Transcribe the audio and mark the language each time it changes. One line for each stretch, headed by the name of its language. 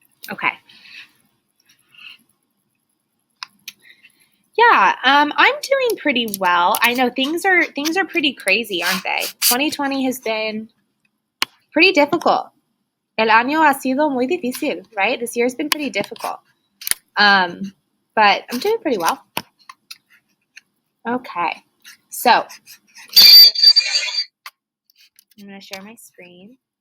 English: Okay. Yeah, I'm doing pretty well. I know things are pretty crazy, aren't they? 2020 has been pretty difficult.
Spanish: El año ha sido muy difícil,
English: right? This year's been pretty difficult. But I'm doing pretty well. Okay, so I'm going to share my screen.